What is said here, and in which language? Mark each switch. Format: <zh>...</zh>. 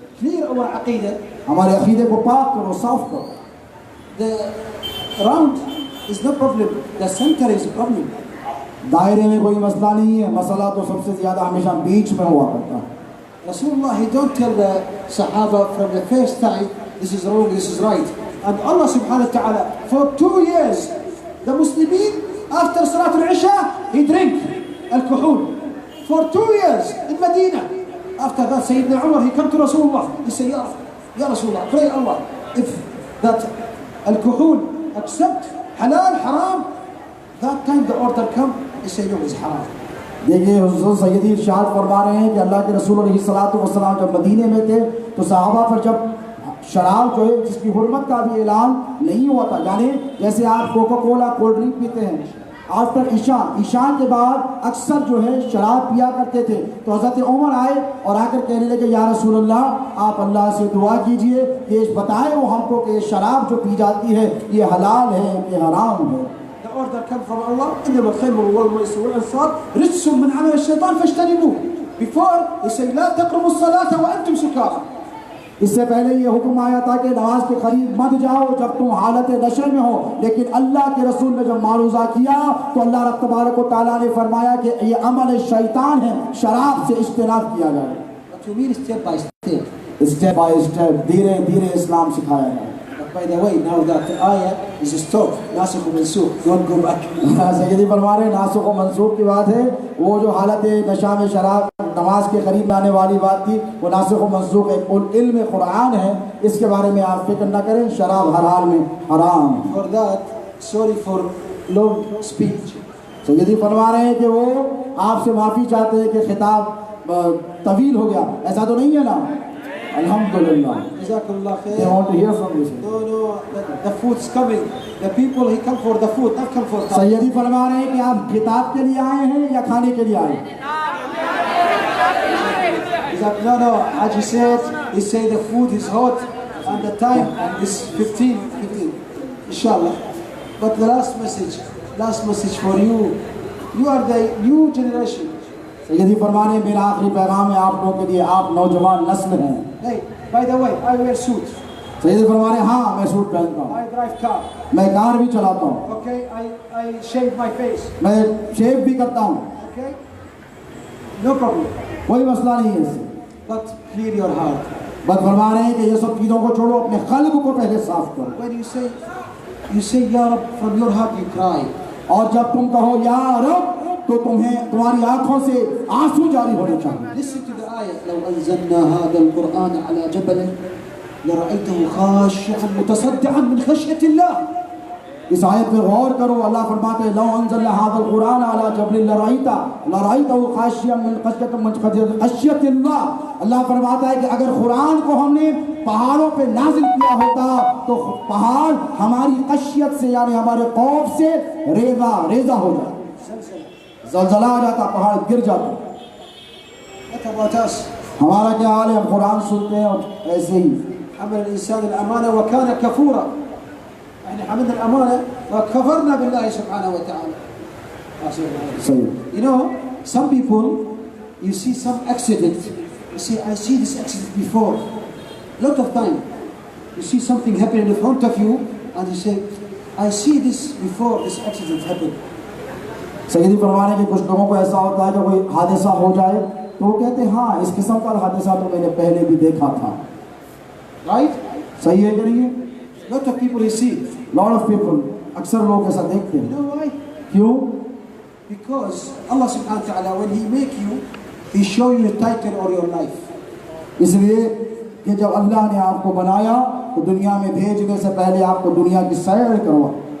<hi>Clear our aqidah. हमारे अकीदे को पाक करो, साफ करो।</hi> <en>The round is no problem. The center is a problem.</en> <hi>दायरे में कोई मसला नहीं है, मसला तो सबसे ज्यादा हमेशा बीच में हुआ करता है।</hi> <en>Rasulullah, he don't tell the Sahaba from the first time, this is wrong, this is right. And Allah subhanahu wa ta'ala, for 2 years, the Muslimin, after Salatul Isha, he drink alcohol. For 2 years in Medina. After that, Sayyidina Umar, he come to Rasulullah. He say, Ya Rasulullah, pray Allah, if that alcohol accept halal, haram, that time the order come, he say, no, it's haram.</en> <hi>देखिए हुज़ूर सैयदी इरशाद फरमा रहे हैं कि अल्लाह के रसूल अलैहिस्सलातु वस्सलाम जब मदीने में थे तो सहाबा पर जब शराब जो है जिसकी हुर्मत का भी ऐलान नहीं हुआ था, यानी जैसे आप कोका कोला कोल्ड ड्रिंक पीते हैं आफ्टर ईशा के बाद अक्सर जो है शराब पिया करते थे। तो हज़रत उमर आए और आकर कहने लगे या रसूल अल्लाह आप अल्लाह से दुआ कीजिए कि बताएं वो हमको कि शराब जो पी जाती है ये हलाल है कि हराम है।</hi> <en>The order come from Allah.</en> <ar>إنما الخمر والميسر والأنصاب رجس من عمل الشيطان فاجتنبوه.</ar> <en>Before he said</en> <ar>لا تقربوا الصلاة وأنتم سكارى.</ar> <hi>इससे पहले ये हुक्म आया था कि नमाज के करीब मत जाओ जब तुम हालत नशे में हो, लेकिन अल्लाह के रसूल ने जब मारूजा किया तो अल्लाह तबारक व तआला ने फरमाया कि ये अमल शैतान है, शराब से इज्तनाब किया जाए।</hi> <en>But you mean step by step.</en> <hi>Step by step धीरे धीरे इस्लाम सिखाया है।</hi> <en>By the way, now that the ayah is stopped, नासिख व मंसूख, don't go back.</en> <hi>सैयदी फरमा रहे नासिख व मंसूख की बात है, वो जो हालत नशा में शराब नमाज के करीब आने वाली बात थी वो नासिख व मंसूख है। इल्म कुरान है, इसके बारे में आप फिक्र न करें, शराब हर हाल में हराम।</hi> <en>For that, sorry for long speech.</en> <hi>सैयदी फरमा रहे हैं कि वो आपसे माफ़ी चाहते हैं कि खिताब तवील हो गया, ऐसा तो नहीं है ना?</hi> <ar>Alhamdulillah. Jazakallah khair.</ar> <en>They want to hear from you. No, the food's coming. The people, he come for the food, not come for the</en> <hi>सैयदी फरमा रहे हैं कि आप किताब के लिए आए हैं या खाने के लिए आए हैं?</hi> <en>No, Haji said, he said the food is hot and the time is 15, inshallah. But the last message, last message for you. You are the new generation.</en> <hi>सैयदी फरमाने मेरा आखिरी पैगाम है आप लोगों के लिए, आप नौजवान नस्ल हैं।</hi> <en>Hey, by the way, I wear suit.</en> <hi>सैयदी फरमाने हाँ मैं सूट पहनता हूँ,</hi> <en>I drive car.</en> <hi>मैं कार भी चलाता हूँ,</hi> <en>Okay, I shave my face.</en> <hi>मैं शेव भी करता हूँ,</hi> <en>Okay, no problem.</en> <hi>कोई मसला नहीं है इससे।</hi> <en>But clear your heart.</en> <hi>बस फरमा रहे हैं कि ये सब चीज़ों को छोड़ो, अपने क़ल्ब को पहले साफ करो।</hi> <en>When you say Ya Rab, from your heart you cry.</en> <hi>और जब तुम कहो या रब तो तुम्हें तुम्हारी आंखों से आंसू जारी होने चाहिए।</hi> <en>Listen to the ayah.</en> <ar>لو أنزلنا هذا القرآن على جبل لرأيته خاشعا متصدعا من خشية الله.</ar> <hi>इस आयत पे गौर करो, अल्लाह फरमाते हैं लौ अंज़लना हाज़ल कुरान अला जबलिन लरअयतहु खाशियन मिन खश्यतिल्लाह। अल्लाह फरमाता है कि अगर कुरान को हमने पहाड़ों पे नाजिल किया होता तो पहाड़ हमारी खशियत से यानी हमारे खौफ से रेजा हो जाता, ज़लज़ला आ जाता, पहाड़ गिर जाता।</hi> <en>What about us?</en> <hi>हमारा क्या हाल है? हम कुरान सुनते हैं और ऐसे ही</hi> <ar>حمل الإنسان الأمانة وكان كفورا. إحنا حملنا الأمانة وكفرنا بالله سبحانه وتعالى.</ar> <hi>सही।</hi> <en>You know, some people, you see some accident, you say, I see this accident before. A lot of time, you see something happen in front of you, and you say, I see this before this accident happened.</en> <hi>सैयदी फरमाने के कुछ लोगों को ऐसा होता है जब कोई हादसा हो जाए तो वो कहते हैं हाँ इस किस्म का हादसा तो मैंने पहले भी देखा था।</hi> <en>Right?</en> <hi>सही है कि नहीं है?</hi> <en>Lot of people you see. Lot of people,</en> <hi>अक्सर लोग ऐसा देखते</hi> <en>You</en> <hi>हैं।</hi> <en>know why?</en> <hi>क्यों?</hi> <en>Because Allah subhanahu wa ta'ala, when He make you, He show you the title or your life.</en> <hi>इसलिए कि जब अल्लाह ने आपको बनाया तो दुनिया में भेजने से पहले आपको दुनिया की सैर करवा,</hi>